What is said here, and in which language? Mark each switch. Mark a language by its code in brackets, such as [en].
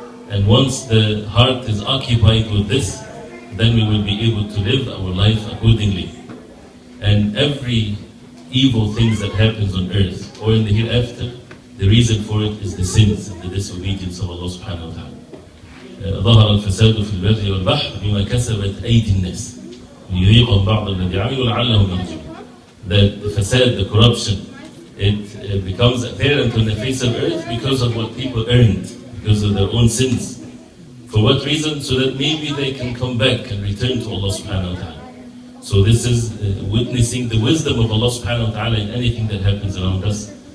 [en] And once the heart is occupied with this, then we will be able to live our life accordingly. And every evil things that happens on earth or in the hereafter, the reason for it is the sins and the disobedience of Allah subhanahu wa ta'ala. [ar] ظهر الفساد في البر والبحر بما كسبت أيدي الناس ليذيقهم بعض الذي عملوا لعلهم يرجعون. [en] That the fasad, the corruption, it becomes apparent on the face of earth because of what people earned, because of their own sins. For what reason? So that maybe they can come back and return to Allah subhanahu wa ta'ala. So this is witnessing the wisdom of Allah subhanahu wa ta'ala in anything that happens around us.